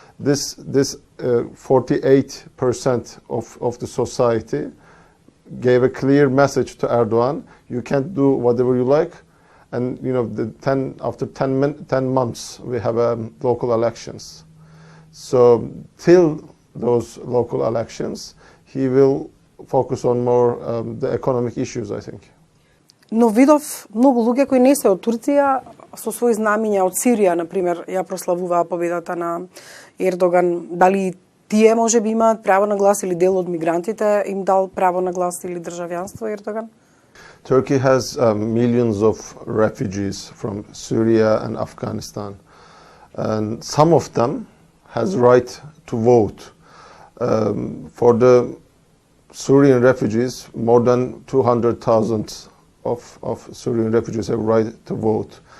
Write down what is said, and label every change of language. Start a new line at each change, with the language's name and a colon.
English: This 48% of the society gave a clear message to Erdogan: you can't do whatever you like. And after 10 months we have local elections. So till those local elections, he will focus on more the economic issues, I think.
Macedonian: Но видов многу луѓе кои не се од Турција со своји знамиња од Сирија, на пример, ја прославуваа победата на Ердоган. Дали тие можеби имаат право на глас, или дел од мигрантите им дал право на глас или државјанство Ердоган?
English: Turkey has millions of refugees from Syria and Afghanistan, and some of them has right to vote. For the Syrian refugees, more than 200,000 of Syrian refugees have right to vote.